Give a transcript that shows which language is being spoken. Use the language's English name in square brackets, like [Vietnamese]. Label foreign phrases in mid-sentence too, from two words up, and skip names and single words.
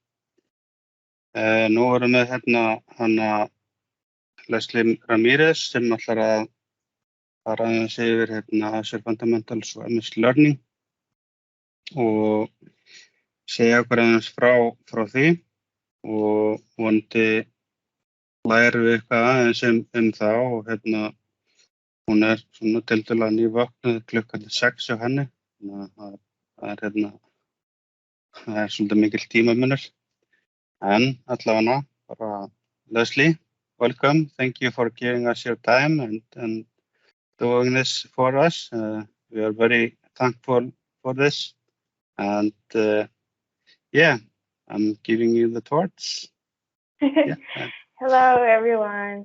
[Icelandic] Nú erum við hérna hana Leslie Ramírez sem ætlar að fara aðeins yfir hérna Azure Fundamentals og MS Learning og segja okkur aðeins frá því og vonandi lærum við eitthvað aðeins það og hérna hún er svona tiltölulega nývöknuð klukkan 6 hjá henni. Þannig að það er svolítið mikill tímamunur. En allavega bara Leslie, welcome. [English] Thank you for giving us your time and doing this for us. We are very thankful for this. And yeah, I'm giving you the torch. Yeah. Hello, everyone.